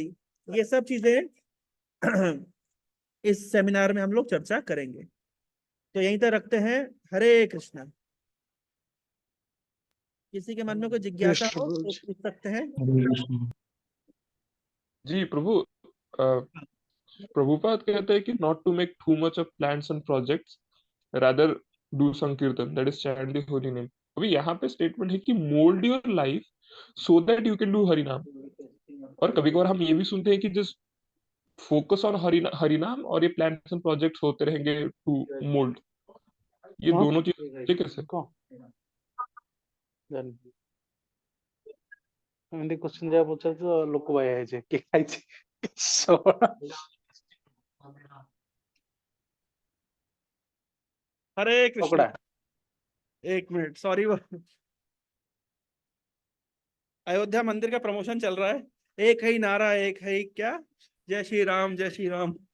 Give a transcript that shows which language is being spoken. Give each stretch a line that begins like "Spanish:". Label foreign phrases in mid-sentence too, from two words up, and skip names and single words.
Hindi: ये सब चीजें इस सेमिनार में हम लोग चर्चा करेंगे. तो यहीं तक रखते हैं. हरे कृष्णा. किसी के मन में कोई जिज्ञासा हो तो पूछ सकते हैं. जी प्रभु, प्रभुपाद कहते हैं कि
English: not to make too much of plans and projects, rather do sankirtan, that is chant the holy name.
Hindi: अभी यहाँ पे स्टेटमेंट है कि
English: mold your life so that you can do harinam.
Hindi: और कभी कभार हम ये भी सुनते हैं कि
English: just focus on harinam
Hindi: और ये
English: plans and projects
Hindi: होते रहेंगे
English: to mold.
Hindi: ये दोनों चीजें कैसे?
Odia: ଏମିତି କ୍ୱେଶ୍ଚନ ଯାହା ପଚାରୁଛ ଲୋକ ବାୟା ହେଇଛି କିଏ ଖାଇଛି
Hindi: हरे कृष्णा. एक मिनट, सॉरी. अयोध्या मंदिर का प्रमोशन चल रहा है. एक है नारा, एक है क्या, जय श्री राम, जय श्री राम.